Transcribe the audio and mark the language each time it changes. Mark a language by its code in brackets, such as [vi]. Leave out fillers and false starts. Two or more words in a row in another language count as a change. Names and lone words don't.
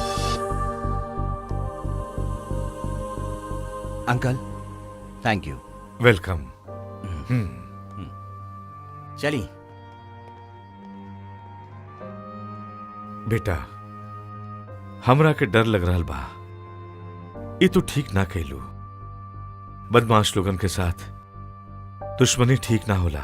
[bho] अंकल, [en] thank you. वेलकम। [bho] चली। बेटा, हमरा के डर लग रहा बा। ये तो ठीक ना कहलू। बदमाश लोगन के साथ दुश्मनी ठीक ना होला।